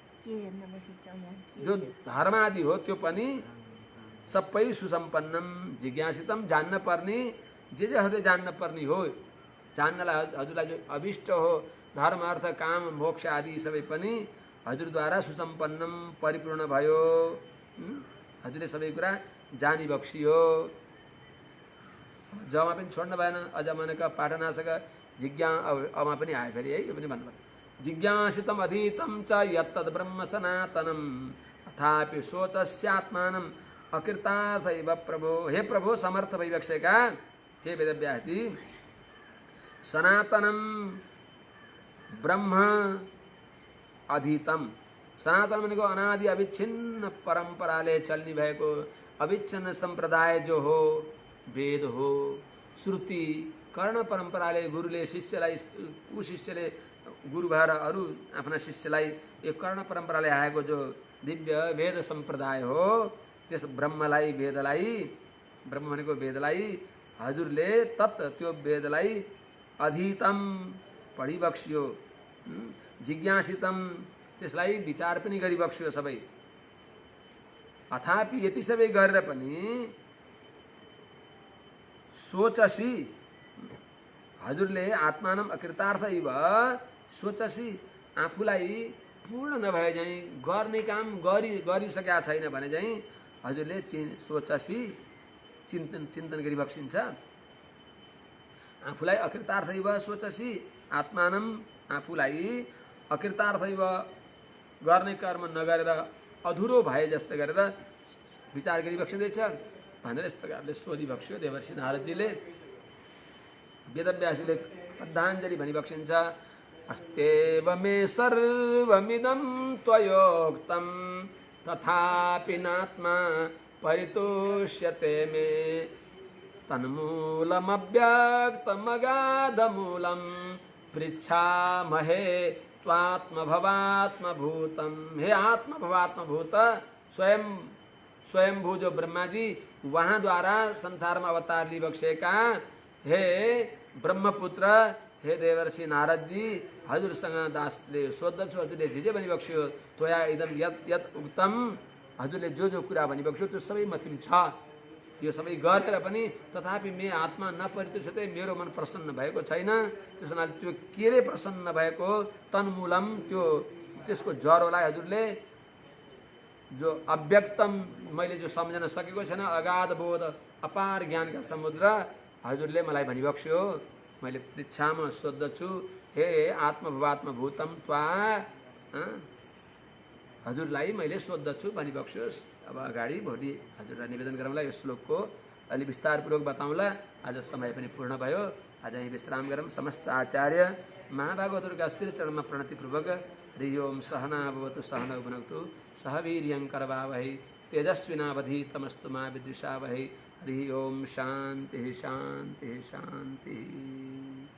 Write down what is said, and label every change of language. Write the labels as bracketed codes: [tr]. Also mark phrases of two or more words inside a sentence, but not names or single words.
[ne] जो धर्म आदि हो त्यो पनि सबै [sa] सुसम्पन्नम जिज्ञासितम [ne] जान्न पर्ने जे जान्न पर्ने हो जान्नलाई हजुरलाई जो अभिष्ट हो धर्म अर्थ काम मोक्ष आदि सबै पनि हजुरद्वारा सुसम्पन्नम परिपूर्ण भयो। हजुरले सबै कुरा जानी बक्सियो। जमा पनि छोड्नु भएन। अझ मनका पाठनाशक जिज्ञा अमा पनि आयो फेरि है यो पनि भन्नुभयो [sa] जिज्ञासितम अधीतम च यत्तद् ब्रह्म सनातनम अथापि सोचस्यात्मानम अकृतार्थैव प्रभो। [ne] हे प्रभो समर्थ भइबक्सेका हे वेदव्यासजी [sa] सनातनम ब्रह्म अधीतम [ne] सनातन भनेको अनादि अविच्छिन्न परम्पराले चल्ने भएको अविच्छिन्न सम्प्रदाय जो हो वेद हो श्रुति कर्ण परम्पराले गुरुले शिष्यलाई शिष्यले गुरु भएर अरू आफ्ना शिष्यलाई यो कर्ण परम्पराले आएको जो दिव्य वेद सम्प्रदाय हो त्यस ब्रह्मलाई वेदलाई ब्रह्म भनेको वेदलाई हजुरले तत् त्यो वेदलाई अधीतम पढिबक्सियो जिज्ञासितम त्यसलाई विचार पनि गरिबक्सियो सबै। अथापि यति सबै गरेर पनि सोचसी हजुरले आत्मानम अकृतार्थ इव सोचसी आफूलाई पूर्ण नभए चाहिँ गर्ने काम गरिसकेका छैन भने चाहिँ हजुरले सोचसी चिन्तन गरिबक्सिन्छ। आफूलाई [sa] अकृतार्थ इव सोचसी आत्मानम [ne] आफूलाई [sa] अकृतार्थ इव [ne] गर्ने कर्म नगरेर अधुरो भए जस्तो गरेर विचार गरिबक्सिँदैछ भनेर यस प्रकारले सोधिबक्स्यो देवर्षि नारदजीले। वेदव्यासले श्रद्धाञ्जलि भनिबक्सिन्छ [sa] अस्तेव मे सर्वमिदं त्वयोक्तं तथापि नात्मा परितोष्यते मे तन्मूलमव्यक्तमगाधमूलं पृच्छामहे त्वात्मभवात्मभूतं। [ne] हे आत्मभवात्मभूत स्वयंभू जो ब्रह्मा जी वहाँ द्वारा संसार में अवतार लिबक्सेका हे ब्रह्मपुत्र हे देवर्षि नारद जी हजुरसँग दासले सोध्दछु हजुरले जे भनिबक्स्यो [sa] त्वया इदम यत यत उक्तम [ne] हजुरले जो कुरा भनिबक्स्यो त्यो सबै मथिम छ यो सबै गरेर पनि [sa] तथापि मे आत्मा नपरितोषते [ne] मेरो मन प्रसन्न भएको छैन। त्यसो हुनाले त्यो केले प्रसन्न भएको तन्मूलम त्यो त्यसको जरोलाई हजुरले जो अव्यक्तम मैले जो सम्झन सकेको छैन अगाध बोध अपार ज्ञानका समुद्र हजुरले मलाई भनिबक्स्यो। मैले पृच्छामा सोध्दछु [sa] हे आत्मभवात्मभूतम त्वा [ne] हजुरलाई मैले सोध्दछु भनिबक्स्योस्। अब अगाडि भोलि हजुरलाई निवेदन गरौँला यो श्लोकको अलि विस्तारपूर्वक बताउँला। आज समय पनि पूर्ण भयो। आज यही विश्राम गरौँ। समस्त आचार्य महाभागवतहरूका श्रीचरणमा प्रणतिपूर्वक [sa] हरि ओम सहना भवतु सहनौ भुनक्तु सह वीर्यङ्करवावहै तेजस्विनावधीतमस्तु मा विद्विषावहै। हरि ओम शान्ति शान्ति शान्ति।